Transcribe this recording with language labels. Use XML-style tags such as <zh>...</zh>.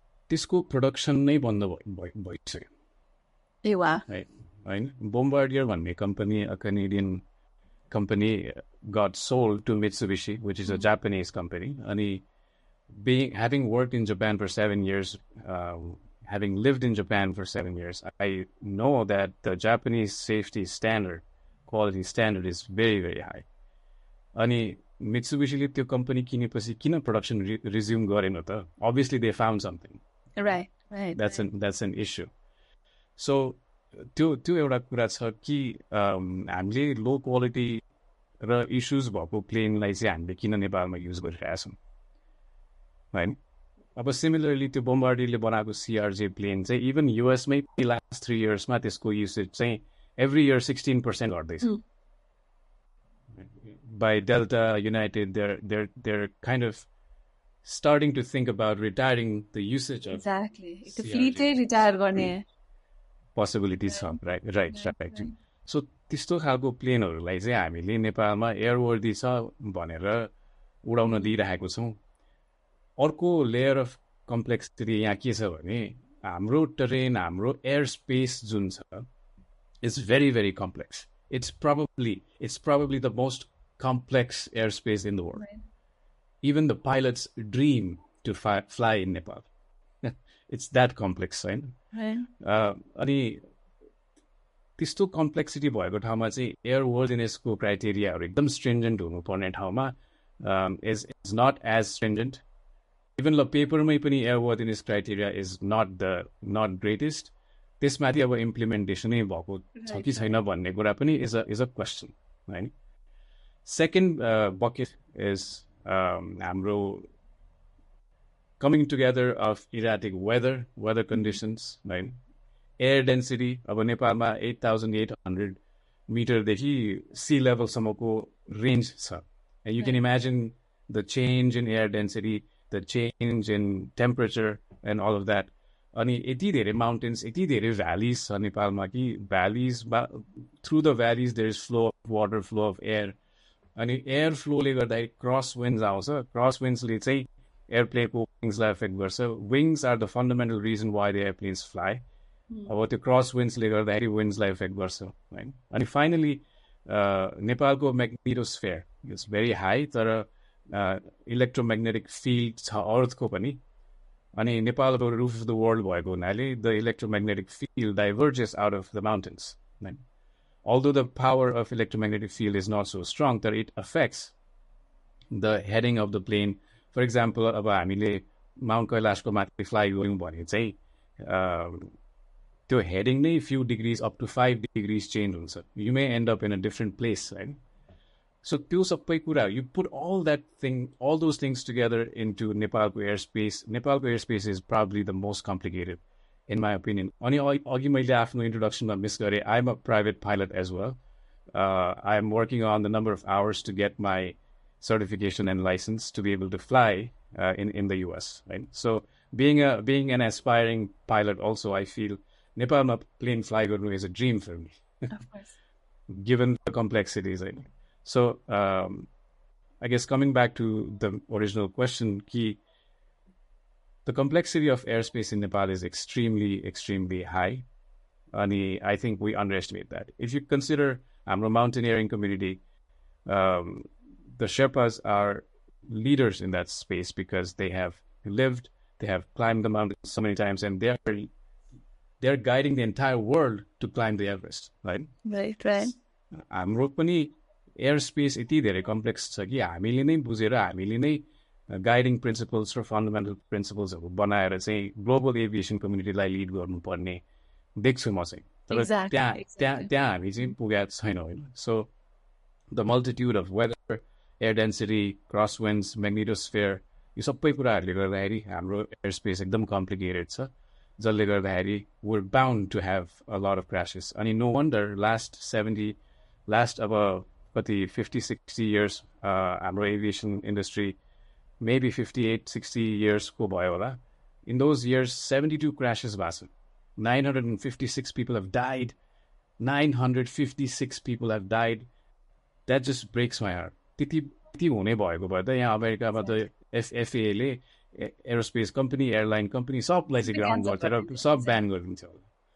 <ne>त्यसको प्रोडक्सन नै बन्द भइसक्यो. ए वाह. होइन, Bombardier भन्ने</ne> <en>company, a Canadian company, got sold to Mitsubishi, which is a Japanese company. And having worked in Japan for 7 years, having lived in Japan for 7 years, I know that the Japanese safety standard, quality standard is very, very high.</en> <ne>And Mitsubishi त्यो company किनेपछि किन</ne> <en>production resume</en> <ne>गरेन त?</ne> <en>Obviously they found something. Right. That's an issue.</en> <ne>So त्यो एउटा कुरा छ कि हामीले लो क्वालिटी र इश्यूज भएको प्लेनलाई चाहिँ हामीले किन नेपालमा युज गरिरहेका छौँ हैन. अब सिमिलरली त्यो बोम्बार्डियरले बनाएको सीआरजे प्लेन चाहिँ इभन युएसमै लास्ट 3 इयर्समा त्यसको युसेज चाहिँ every year 16% घट्दैछ.</ne> <en>By Delta, United, they're kind of starting to think about retiring the usage of exactly. The fleet retire गर्ने possibilities छ. Right.</en> <ne>So त्यस्तो खालको प्लेनहरूलाई चाहिँ हामीले नेपालमा एयरवर्दी छ भनेर उडाउन दिइरहेको छौँ. अर्को लेयर अफ कम्प्लेक्सिटी यहाँ के छ भने हाम्रो टेरेन, हाम्रो एयर स्पेस जुन छ is very very complex.</ne> <en>It's probably the most complex airspace in the world. Right. Even the pilots dream to fly in Nepal. It's that complex, right?</en> <ne>अनि त्यस्तो कम्प्लेक्सिटी भएको ठाउँमा चाहिँ एयरवर्दिनेसको क्राइटेरियाहरू एकदम स्ट्रिन्जेन्ट हुनुपर्ने ठाउँमा is not as stringent.</ne> <en>Even law पेपरमै पनि airworthiness criteria is not greatest.</en> <ne>त्यसमाथि अब इम्प्लिमेन्टेसनै भएको छ कि छैन भन्ने कुरा पनि</ne> <en>is a question</en> <ne>होइन.</ne> <en>Second bucket is हाम्रो coming together of erratic weather conditions, right?</en> <ne>Air density, अब नेपालमा 8,800 मिटरदेखि sea level सम्मको range छ.</ne> <en>And you can imagine the change in air density, the change in temperature and all of that.</en> <ne>अनि यति धेरै mountains, यति धेरै valleys छ नेपालमा कि valleys,</ne> <en>through the valleys there is flow of water, flow of air.</en> <ne>अनि air flow ले गर्दाखेरि cross winds आउँछ. Cross winds ले चाहिँ airplane को wings लाई affect गर्छ.</ne> <en>Wings are the fundamental reason why the airplanes fly.</en> <ne>अब त्यो cross winds ले गर्दाखेरि winds लाई affect गर्छ, right? अनि finally नेपालको</ne> <en>magnetosphere is very high,</en> <ne>तर electromagnetic field छ अर्थ को पनि.</ne> <en>अनि नेपालको roof of the world</en> <ne>भएको हुनाले</ne> <en>the electromagnetic field diverges out of the mountains, right? Although the power of electromagnetic field is not so strong, that it affects the heading of the plane.</en> <ne>For example, अब हामीले Mount कैलाशको माथि fly गयौँ भने चाहिँ त्यो heading नै</ne> <en>few degrees up to 5 degrees</en> <ne>change हुन्छ.</ne> <en>You may end up in a different place, right?</en> <ne>So त्यो सबै कुरा,</ne> <en>you put all those things together into Nepalको airspace. Nepalको airspace is probably the most complicated, in my opinion.</en> <ne>अनि अघि मैले आफ्नो इन्ट्रोडक्सनमा miss गरेँ,</ne> <en>I'm a private pilot as well. I'm working on the number of hours to get my certification and license to be able to fly in the US, right? So being an aspiring pilot also, I feel</en> <ne>Nepalma plane fly garnu</ne> <en>is a dream for me. Of course. given the complexities. So I guess coming back to the original question, the complexity of airspace in Nepal is extremely, extremely high. And I think we underestimate that. If you consider हाम्रो mountaineering community, the Sherpas are leaders in that space because they have lived, they have climbed the mountains so many times, and they're guiding the entire world to climb the Everest, right? Right.</en> <ne>हाम्रो पनि air space यति धेरै complex छ कि हामीले नै बुझेर हामीले नै गाइडिङ प्रिन्सिपल्स र फन्डामेन्टल प्रिन्सिपल्सहरू बनाएर चाहिँ ग्लोबल एभिएसन कम्युनिटीलाई लिड गर्नुपर्ने देख्छु म चाहिँ। तर त्यहाँ हामी चाहिँ पुगेका छैनौँ होइन। So the मल्टिट्युड of weather, air density, cross विन्ड्स, म्याग्नेटोस्फियर, यो सबै कुराहरूले गर्दाखेरि हाम्रो एयर स्पेस एकदम कम्प्लिकेटेड छ, जसले गर्दाखेरि</ne> <en>we're bound to have a lot of crashes.</en> <ne>अनि no wonder last अब कति 50-60 years हाम्रो एभिएसन इन्डस्ट्री maybe 58-60 years को भयो होला.</ne> <en>In those years 72 crashes</en> <ne>भएको छ.</ne> <en>956 people have died. 956 people have died. That just breaks my heart.</en> <ne>त्यति हुने भएको भए त यहाँ अमेरिकामा त FAA ले एरोस्पेस कम्पनी, एयरलाइन कम्पनी सबलाई चाहिँ ग्राउन्ड गर्थ्यो र सब ब्यान गरिदिन्थ्यो होला।</ne>